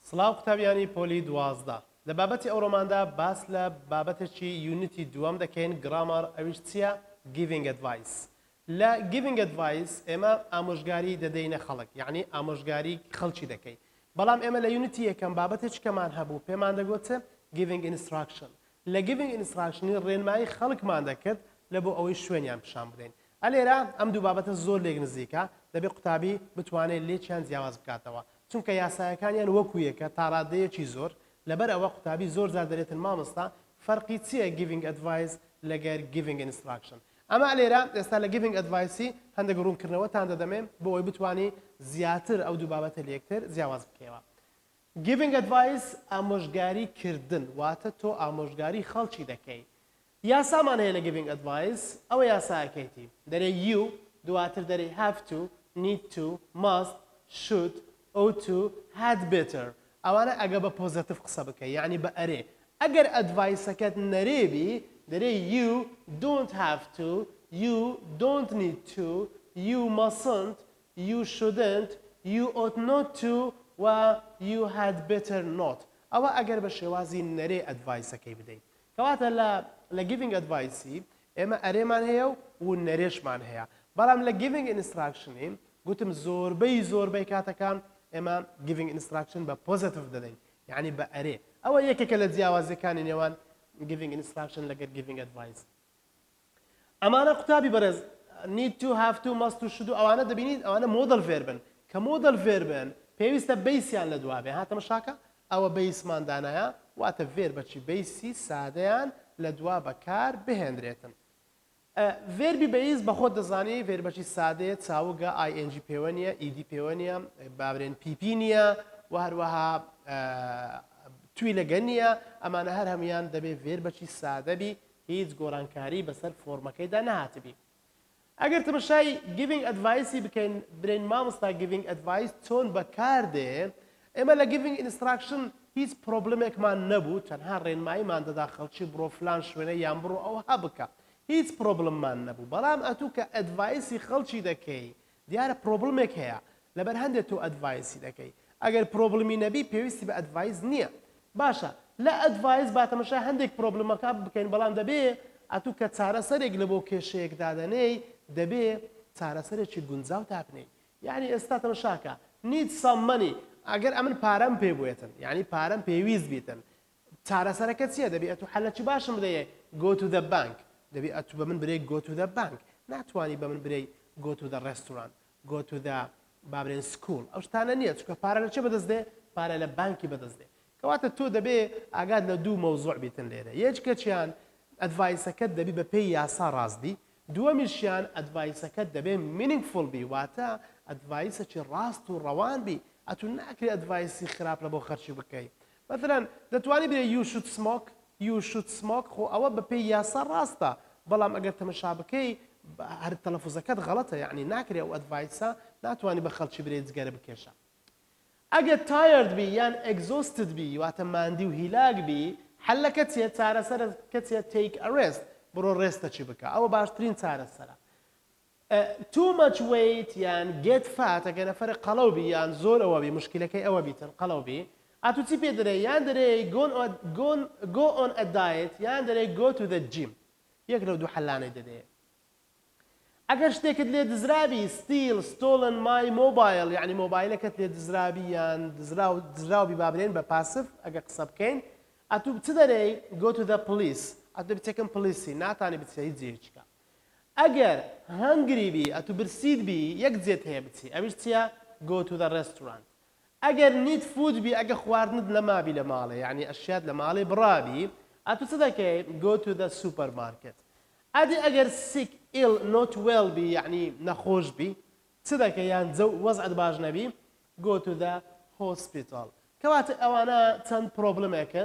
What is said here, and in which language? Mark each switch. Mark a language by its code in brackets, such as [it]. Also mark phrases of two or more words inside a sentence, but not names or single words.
[ckb] سڵاو قوتابیانی پۆلی 12 لە بابەتی ئەو ڕۆماندا باس لە بابەتێکی یونیتی دووەم دەکەین گرامار ئەویش چییە؟ [en] giving advice [ckb] لە [en] giving advice [ckb] ئێمە ئامۆژگاری دەدەینە خەڵک یعنی ئامۆژگاری خەڵکی دەکەین بەڵام ئێمە لە یونیتی یەکەم بابەتێکمان هەبوو پێمان دەگوتە [en] giving instruction [ckb] لە [en] giving instruction [ckb] ڕێنمایی خەڵکمان دەکرد لە بۆ ئەوەی شوێنیان پیشان بدەین ئەلێرە ئەم دوو بابەتە زۆر لێک نزیکە دەبێ قوتابی بتوانێت لێکیان جیاواز بکاتەوە چونکە یاسایەکانیان وەکو یەکە تا ڕادەیەکی زۆر لەبەر ئەوە قوتابی زۆر جار دەرێتن مامۆستا فەرقی چییە [en] giving advice [ckb] لەگەر [en] giving instruction [ckb] ئەمە لێرە ئێستا لە [en] giving advice [ckb] هەندێک ڕوونکردنەوەتان دەدەمێن بۆ ئەوەی بتوانی زیاتر ئەو دوو بابەتە لە یەکتر جیاواز بکەیەوە [en] giving advice [ckb] ئامۆژگاری کردن واتە تۆ ئامۆژگاری خەڵکی دەکەی یاسامان هەیە لە [en] giving advice [ckb] ئەوە یاساکەیتی دەرێ you دواتر دەرێ [en] have to need to must should ought to had better [ckb] ئەوانە ئەگە بە پۆزتیڤ قسە بکەی یعنی بە ئەرێ ئەگەر ئەدڤایسەکەت نەرێبی دەرێ [en] you don't have to you don't need to you mustn't you shouldn't you ought not to [ckb] و [en] you had better not [ckb] ئەوە ئەگەر بە شێوازی نەرێ ئەدڤایسەکەی بدەیت کەواتە لە giving advice ئێمە ئەرێمان هەیە و نەرێشمان هەیە بەڵام لە [en] giving instruction [ckb] گوتم زۆربەی کاتەکان ئێمە [en] giving instruction [ckb] بە پۆزتیڤ دەدەین یعنی بە ئەرێ ئەوە یەکێکە لە جیاوازەکانی نێوان [en] giving instruction [ckb] لەگەر [en] giving advice [ckb] ئەمانە قوتابی بەرز [en] need to have to must to should [ckb] ئەوانە دەبینیت ئەوانە مۆدل ڤێربن کە مۆدل ڤێربن پێویستە بەیسیان لە دوابێ هاتەمە شاکە ئەوە بەیسمان دانایە واتە ڤێربەچی بەیسی سادەیان لە دوا بەکار بهێنرێتن ڤێربی بەیس بەخۆت دەزانی ڤێربەچی سادەیە چاوگە ING پێوە نیە ED پێوە نیە بابرێن PP نییە و هەروەها توی لەگە نییە ئەمانە هەر هەمویان دەبێت ڤێربەچی سادەبی هیچ گۆڕانکاری بەسەر فۆرمەکەیدا نهاتبی ئەگەر تمەشای [en] giving advice [ckb] بکەین برێن مامۆستا [en] giving advice [ckb] چۆن بەکاردێ ئێمە لە [en] giving instruction [ckb] هیچ پرۆبلمێکمان نەبوو تەنها ڕێنماییمان دەدا خەڵکی بڕۆ فلان شوێنە یان بڕۆ ئەوها بکە هیچ پرۆبلممان نەبوو بەڵام ئەتوو کە ئەدڤایسی خەڵکی دەکەی دیارە پرۆبلمێک هەیە لەبەر هەندێک تۆ ئەدڤایسی دەکەی ئەگەر پرۆبلمی نەبی پێویستی بە ئەدڤایس نییە باشە لە ئەدڤایس باتەمەشای هەندێک پرۆبلمەکە بکەین بەڵام دەبێ ئەتوو کە چارەسەرێک لە بۆ کێشەیەک دادەنەی دەبێ چارەسەرێکی گونجاو تاپنەی یعنی ئێستا تەمەشاکە [en] need some money [ckb] ئەگەر ئەمن پارەم پێ بوێتن یعنی پارەم پێویست بیتن چارەسەرەکە چییە دەبێت ئەتوو حەلەکی باشم بدەیە [en] go to the bank [ckb] دەبێت ئەتوو بە من برێ [en] go to the bank [ckb] ناتوانی بە من برێ [en] go to the restaurant go to the [ckb] بابرێن school ئەو شتانە نییە چکە پارە لە چێ بەدەستدێ پارە لە بانکی بەدەستدێ کەواتە تۆ دەبێ ئاگاد لە دوو مەوزوع بیتن لێرە یەکێکیان ئەدڤایسەکەت دەبی بە پێی یاسا ڕاستبی دووەمیشیان ئەدڤایسەکەت دەبێ meaningful بی واتە ئەدڤایسەکی ڕاست و ڕەوان بی ئەتوو ناکری ئەدڤایسی خراپ لە بۆ خەرچی بکەی مەثەڵەن دەتوانی بێ [en] you should smoke [ckb] خۆ ئەوە بە پێی یاسا ڕاستە بەڵام ئەگەر تەمەشا بکەی هەر تەلەفوزەکەت غەڵەتە یعنی ناکرێ ئەو ئەدڤایسە ناتوانی بە خەڵکی برێ جگەرە بکێشە ئەگەر tired بی یان exhausted بی واتە ماندی و هیلاک بی حەلەکە چیە چارەسەرەکە چیە [en] take a rest [ckb] بڕۆ ڕێستەچی بکە ئەوە باشترین چارەسەرە [en] too much weight [ckb] یان [en] get fat [ckb] ئەگەر نەفەرە قەڵەو بی یان زۆر ئەوە بی مشکلەکەی ئەوە بیتن قەڵەو بی ئەتوو چی پێ دەرێ یان دەرێ [en] go on a diet [ckb] یان دەرێ [en] go to the gym [ckb] یەک لەو دوو حەلانەی دەدەیە ئەگەر شتێکت لێ دزرابی [en] steal stolen my mobile [ckb] یعنی مۆبایلەکەت لێ دزرابی یان دزراوبی بابرێن بە پاسف ئەگە قسە بکەین ئەتوو چ دەرێ [en] go to the police [ckb] ئەتوو بچێکم پلیسی ناتانی بچێ هیچ جێچکە ئەگەر هەنگری بی ئەتوو برسید بی یەک جێت هەیە بچی ئەویش چیە go [en] to the restaurant [ckb] ئەگەر [en] need food [ckb] بی ئەگە خواردنت لە مابی لە ماڵێ یعنی ئەشیات لە ماڵێ بڕابی ئەتوو چ دەکەی [en] go to the supermarket [ckb] ئەدی ئەگەر sick [en] ill not well [ckb] بی یعنی نەخۆش بی چ دەکەی یان وەزعت باش نەبی [en] go to the hospital [ckb] کەواتە ئەوانە چەند پرۆبلمێکن